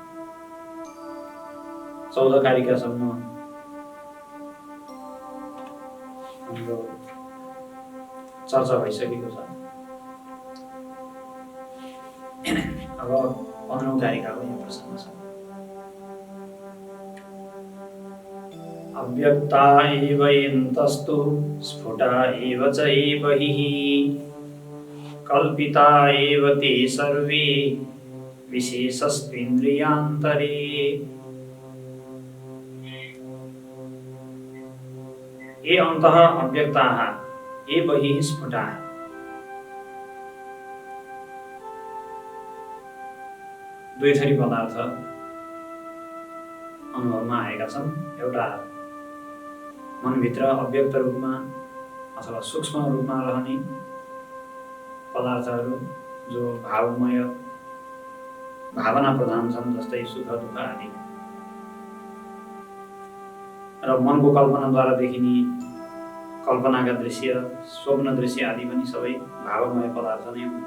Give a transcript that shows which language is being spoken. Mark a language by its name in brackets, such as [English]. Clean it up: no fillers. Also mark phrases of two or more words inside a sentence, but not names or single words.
[Nepali] 14 कारिकासम्म हाम्रो चर्चा भइसकेको छ। अब 15औं कारिकाको यो प्रसङ्ग छ। [Sanskrit] अव्यक्ता एव यन्तस्तु स्फुटा एव च बहिः कल्पिता एव ते सर्वे विशेषस्त्विन्द्रियान्तरे। ये अन्तः अव्यक्ताः ये बहिः स्फुटाः। [Nepali] दुई थरी पदार्थ अनुभवमा आएका छन्। एउटा मनभित्र अव्यक्त रूपमा अथवा सूक्ष्म रूपमा रहने पदार्थहरू जो भावमय भावना प्रधान छन्, जस्तै सुख दुःख आदि, र मनको कल्पनाद्वारा देखिने कल्पनाका दृश्य, स्वप्न दृश्य आदि पनि सबै भावमय पदार्थ नै हुन्।